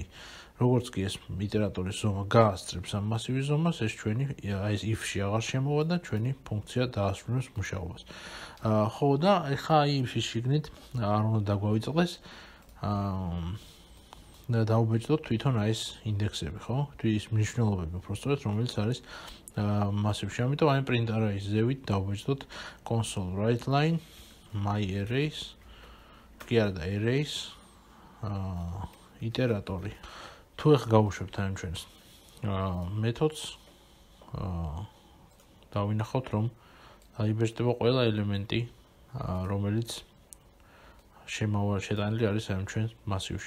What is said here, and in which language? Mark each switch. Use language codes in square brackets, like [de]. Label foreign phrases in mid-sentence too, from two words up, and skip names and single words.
[ka] როგორც კი ეს iterატორის ზომა გაასწრებს ამ მასივის ზომას, ეს ჩვენი აი ეს if-ში აღარ შემოვა და ჩვენი ფუნქცია დაასრულებს მუშაობას. ხო და ეხლა აი if-ის შიგნით არ უნდა დაგვავიწყდეს და დავუბეჭდოთ თვითონ აი ეს ინდექსები, ხო? ის მნიშვნელობები უბრალოდ რომელიც არის მასივში. ამიტომ აი [en] print array- [ka] ის ზევით დავუბეჭდოთ [en] console write-line my arrays [ka] კი არა და arrays iterატორი. თუ ეხლა გავუშვებთ ამ ჩვენს მეთოდს დავინახავთ რომ დაიბეჭდება ყველა ელემენტი რომელიც შეტანილი არის ამ ჩვენს მასივში.